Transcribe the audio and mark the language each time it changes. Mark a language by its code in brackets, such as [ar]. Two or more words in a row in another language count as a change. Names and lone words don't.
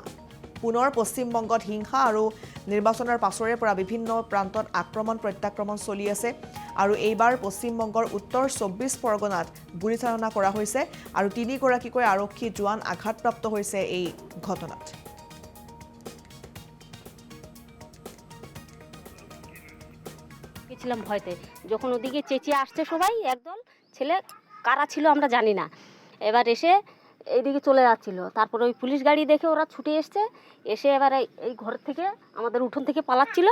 [as] পুনৰ পশ্চিমবংগত হিংসা আৰু নিৰ্বাচনৰ পাছৰে পৰা বিভিন্ন প্ৰান্তত আক্ৰমণ প্ৰত্যাক্ৰমণ চলি আছে আৰু এইবাৰ পশ্চিমবংগৰ উত্তৰ ২৪ পৰগনাত গুলীচালনা কৰা হৈছে আৰু ৩ গৰাকীকৈ আৰক্ষী জোৱান আঘাতপ্ৰাপ্ত হৈছে এই ঘটনাত। [bn] গেছিলাম ভয়তে, যখন ওদিকে চেঁচিয়ে আসছে সবাই একদল ছেলে, কারা ছিল আমরা জানি না, এবার এসে এইদিকে চলে যাচ্ছিল। তারপরে ওই পুলিশ গাড়ি দেখে ওরা ছুটে এসে এবার এই ঘর থেকে আমাদের উঠোন থেকে পালাচ্ছিল।